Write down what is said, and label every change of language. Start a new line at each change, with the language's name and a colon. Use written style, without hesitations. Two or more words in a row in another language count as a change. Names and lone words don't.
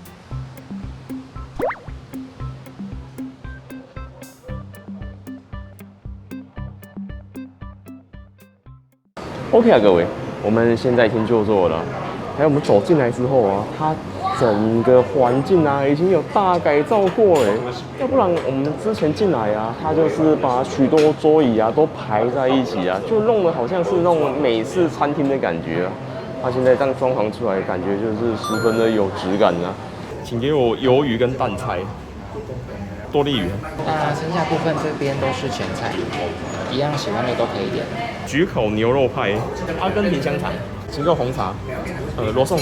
Chinese: OK 啊，各位，我們现在已经就座了，还有我們走進來之後啊，它整個環境啊，已經有大改造過哎，要不然我們之前進來啊，它就是把許多桌椅啊都排在一起啊，就弄得好像是那種美式餐廳的感覺啊。它現在這樣裝潢出來，感覺就是十分的有質感啊。請給我魷魚跟蛋菜，多利魚。那剩下部分這邊都是前菜，一樣喜歡的都可以點。焗烤牛肉派，阿根廷香腸，請個紅茶，羅宋湯。